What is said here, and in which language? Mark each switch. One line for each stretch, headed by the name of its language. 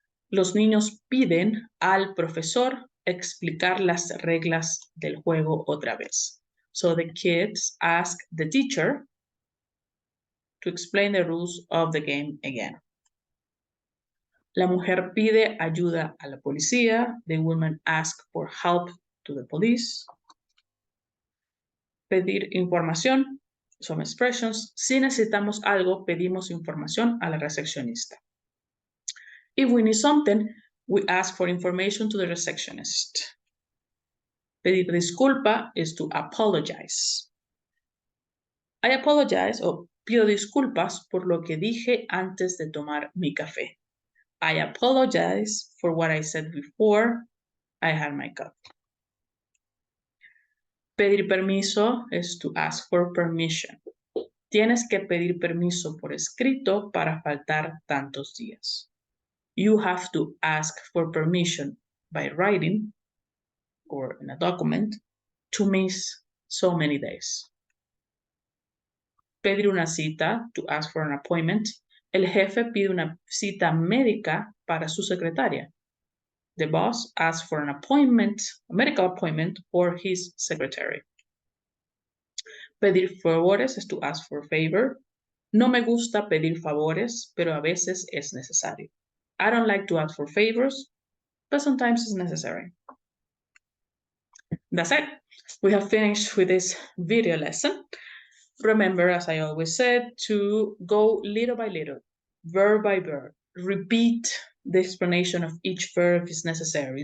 Spanish: Los niños piden al profesor explicar las reglas del juego otra vez.
English: So the kids ask the teacher to explain the rules of the game again.
Spanish: La mujer pide ayuda a la policía.
English: The woman asks for help to the police.
Spanish: Pedir información.
English: Some expressions.
Spanish: Si necesitamos algo, pedimos información a la recepcionista.
English: If we need something, we ask for information to the receptionist.
Spanish: Pedir disculpa
English: is to apologize. I apologize
Spanish: o pido disculpas por lo que dije antes de tomar mi café.
English: I apologize for what I said before I had my cup.
Spanish: Pedir permiso
English: is to ask for permission.
Spanish: Tienes que pedir permiso por escrito para faltar tantos días.
English: You have to ask for permission by writing or in a document to miss so many days.
Spanish: Pedir una cita,
English: to ask for an appointment.
Spanish: El jefe pide una cita médica para su secretaria.
English: The boss asks for an appointment, a medical appointment for his secretary.
Spanish: Pedir favores
English: is to ask for a favor.
Spanish: No me gusta pedir favores, pero a veces es necesario.
English: I don't like to ask for favors, but sometimes it's necessary. That's it. We have finished with this video lesson. Remember, as I always said, to go little by little, verb by verb. Repeat the explanation of each verb if necessary.